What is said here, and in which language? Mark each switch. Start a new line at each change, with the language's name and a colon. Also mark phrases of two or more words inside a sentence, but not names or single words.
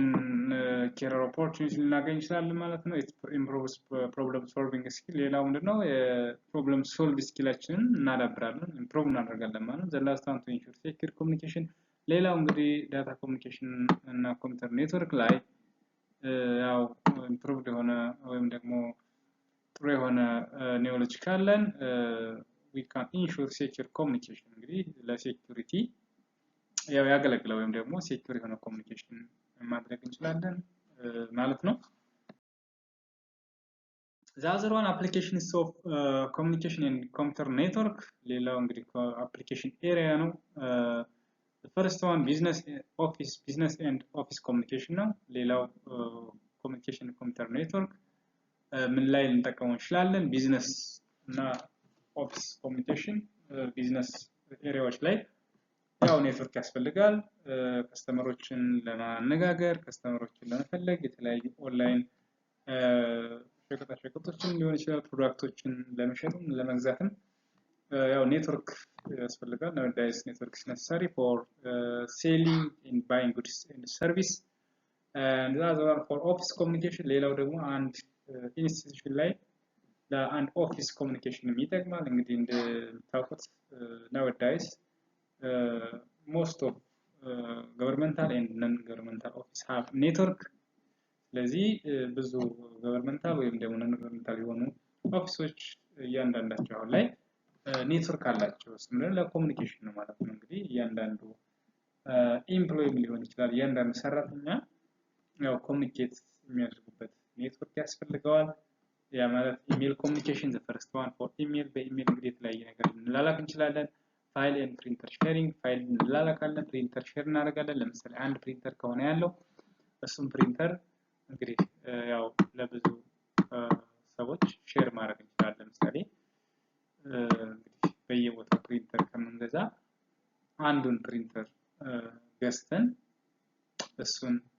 English: career opportunities
Amharic: ልናገኝ እንችላለን ማለት ነው።
English: it improves problem solving skill
Amharic: ሌላው ምንድነው የፕሮብለም ሶልቭ ስኪላችንን እናዳብራለን ኢምፕሩቭ እናደርጋለን ማለት ነው።
English: the last one to ensure secure communication
Amharic: ሌላው እንግዲህ
English: data communication
Amharic: እና
English: computer network
Amharic: ላይ ያው ኢምፕሩቭድ የሆነ ወይም ደግሞ ጥሩ የሆነ ኖሌጅ ካለን
English: we can ensure secure communication
Amharic: እንግዲህ ለሴኩሪቲ ያው ያገለግላል ወይም ደግሞ ሴኩር የሆነ ኮሚኒኬሽን ማድረግ እንችላለን ማለት ነው።
English: the other one applications of communication and computer network
Amharic: ሌላው እንግዲህ
English: application area ነው። the first one business and office communication ነው። ሌላው communication and computer network
Amharic: ምን ላይ ልንጠቀመው እንችላለን? ቢዝነስ እና
English: office communication
Amharic: ቢዝነስ ኤሪያዎች ላይ ያው ኔትወርክ ያስፈልጋል። ከስተመሮችን ለማነጋገር ከስተመሮችን ለመፈለግ የተለያዩ ኦንላይን ሸቀጦችን ሊሆን ይችላል ፕሮዳክቶችን ለመሸጥም ለመግዛትም ያው ኔትወርክ ያስፈልጋል።
English: nowadays network is necessary for selling and buying goods and service and the other one for office communication
Amharic: ሌላው ደግሞ አንድ ኢንስቲትዩሽን ላይ ለአንድ
English: office communication
Amharic: ይጠቅማል። እንግዲህ እንደምታውቁት nowadays
English: most of governmental and non-governmental office have network
Amharic: ስለዚህ ብዙ governmental ወይም ደግሞ non-governmental የሆኑ ኦፊሶች እያንዳንዳቸው አሁን ላይ ኔትወርክ አላቸው። ስምምነት ለኮሚኒኬሽን ነው ማለት ነው። እንግዲህ እያንዳንዱ ኤምፕሎይም ሊሆን ይችላል እያንዳንዱ ሰራተኛ ያው ኮሚኒኬት የሚያደርጉበት ኔትወርክ ያስፈልገዋል። ያ ማለት
English: email communication the first one for email
Amharic: በኢሜል እንግዲህ የተለያየ ነገር እንላላክ እንችላለን።
English: file and printer sharing
Amharic: ፋይል እንላላካለን ፕሪንተር ሼር እናደርጋለን። ለምሳሌ አንድ ፕሪንተር ከሆነ ያለው እሱም ፕሪንተር እንግዲህ ያው ለብዙ ሰዎች ሼር ማድረግ እንችላለን። ለምሳሌ እንግዲህ በየቦታው ፕሪንተር ከምንገዛ አንዱን ፕሪንተር ገዝተን እሱን